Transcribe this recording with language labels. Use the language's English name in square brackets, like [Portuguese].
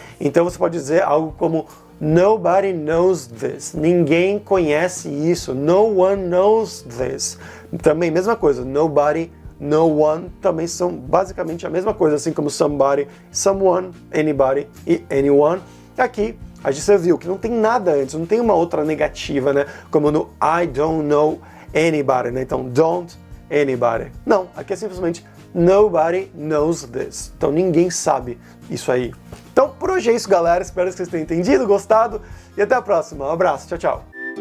[Portuguese] Então você pode dizer algo como [English] nobody knows this, [Portuguese] ninguém conhece isso, [English] no one knows this. [Portuguese] Também mesma coisa, nobody, no one também são basicamente a mesma coisa, assim como somebody, someone, anybody e anyone. Aqui a gente viu que não tem nada antes, não tem uma outra negativa, né? Como [English] no I don't know anybody, né? [Portuguese] Então [English] don't anybody. [Portuguese] Não, aqui é simplesmente [English] nobody knows this. [Portuguese] Então ninguém sabe isso aí. Então por hoje é isso, galera. Espero que vocês tenham entendido, gostado e até a próxima. Um abraço, tchau, tchau.